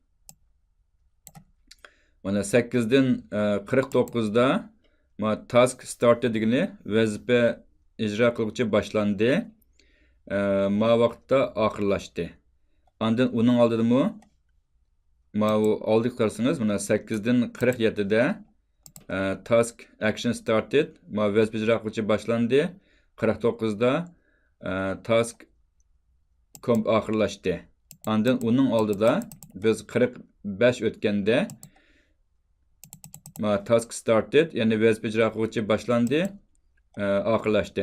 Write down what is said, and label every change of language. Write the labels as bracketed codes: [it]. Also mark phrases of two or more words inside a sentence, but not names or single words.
[uz] Mana 8 dan 49 da [en] task started [uz] degani vazifa ijro qiluvchi boshlandi. Ma vaqtda oxirlashdi. Ondan uning oldida oldiga qarasangiz, mana 8 dan 47 da [en] task action started, [uz] vazifa ijro qiluvchi boshlandi. 49 da task oxirlashdi. Ondan uning oldida biz 45 o'tganda [en] task started, [uz] ya'ni vazifa ijro qiluvchi boshlandi, oxirlashdi.